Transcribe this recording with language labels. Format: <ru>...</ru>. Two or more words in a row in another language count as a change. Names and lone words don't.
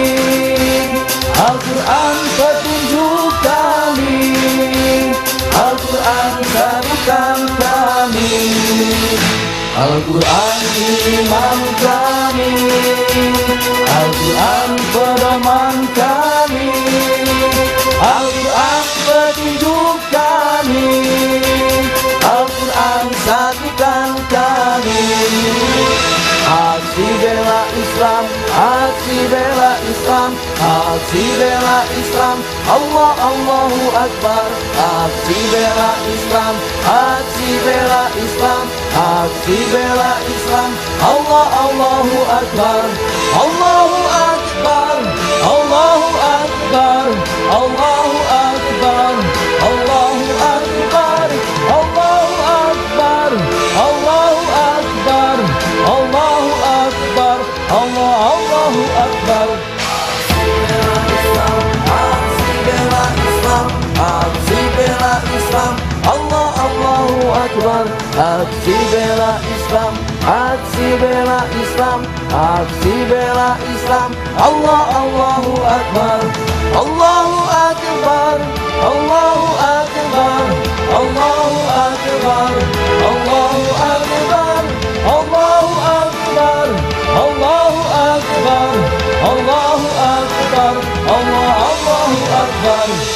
<id>Al-Quran petunjuk kami, Al-Quran satukan kami, Al-Quran imam kami, Al-Quran pedoman kami, Al-Quran petunjuk kami, Al-Quran satukan kami. Aksi bela Islam, aksi bela Islam, aksi bela Islam,</id> <ar>الله الله أكبر.</ar> <id>Aksi bela Islam, aksi bela Islam, aksi bela Islam,</id> <ar>الله الله أكبر. الله أكبر، الله أكبر، الله أكبر، الله أكبر، الله أكبر، الله أكبر، الله أكبر، الله أكبر.</ar> <id>Aksi bela Islam, aksi bela Islam,</id> <ar>الله الله أكبر.</ar> <id>Aksi bela Islam, aksi bela Islam, aksi bela Islam,</id> <ar>الله الله أكبر. الله أكبر، الله أكبر، الله أكبر، الله أكبر، الله أكبر، الله أكبر، الله أكبر، الله أكبر.</ar>